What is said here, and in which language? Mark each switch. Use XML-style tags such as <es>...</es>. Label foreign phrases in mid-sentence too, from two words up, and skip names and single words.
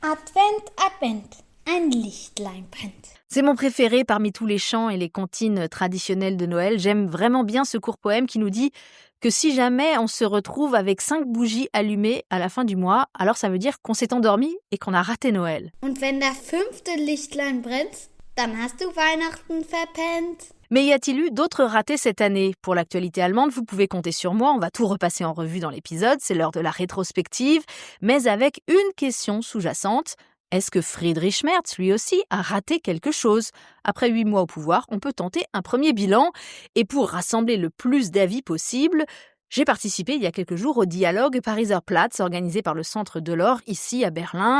<de>Advent, Advent, ein Lichtlein brennt ».</de> <fr>C'est mon préféré parmi tous les chants et les comptines traditionnelles de Noël. J'aime vraiment bien ce court poème qui nous dit que si jamais on se retrouve avec 5 bougies allumées à la fin du mois, alors ça veut dire qu'on s'est endormi et qu'on a raté Noël.</fr> <de>Und wenn der 5. Lichtlein brennt, dann hast du Weihnachten verpennt.</de> <fr>Mais y a-t-il eu d'autres ratés cette année ? Pour l'actualité allemande, vous pouvez compter sur moi, on va tout repasser en revue dans l'épisode, c'est l'heure de la rétrospective, mais avec une question sous-jacente. Est-ce que Friedrich Merz, lui aussi, a raté quelque chose ? Après 8 mois au pouvoir, on peut tenter un premier bilan. Et pour rassembler le plus d'avis possible, j'ai participé il y a quelques jours au dialogue Pariser Platz organisé par le Centre Delors ici à Berlin.</fr>